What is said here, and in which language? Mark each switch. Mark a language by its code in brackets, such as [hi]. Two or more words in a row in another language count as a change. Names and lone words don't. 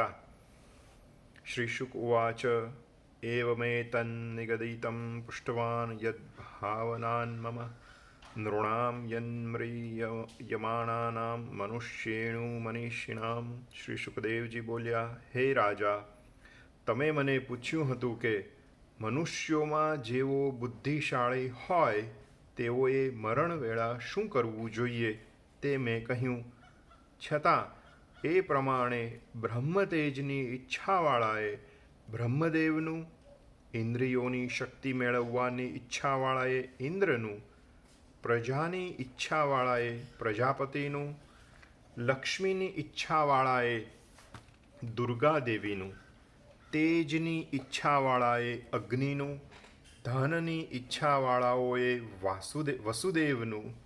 [sa] श्री शुक उवाच एवमेतन्निगदितं पुष्टवान् यद्भावनान् मम नृणां यन्म्रियमाणानां मनुष्येणु मनीषिणां। [gu] શ્રી શુકદેવજી બોલ્યા, હે રાજા, તમે મને પૂછ્યું હતું કે મનુષ્યોમાં જેવો બુદ્ધિશાળી હોય તેઓએ મરણવેળા શું કરવું જોઈએ તે મેં કહ્યું. છતાં એ પ્રમાણે બ્રહ્મતેજની ઈચ્છાવાળાએ બ્રહ્મદેવનું, ઇન્દ્રિયોની શક્તિ મેળવવાની ઈચ્છાવાળાએ ઇન્દ્રનું, પ્રજાની ઈચ્છાવાળાએ પ્રજાપતિનું, લક્ષ્મીની ઈચ્છાવાળાએ દુર્ગાદેવીનું, તેજની ઈચ્છાવાળાએ અગ્નિનું, ધનની ઈચ્છાવાળાઓએ વસુદેવનું,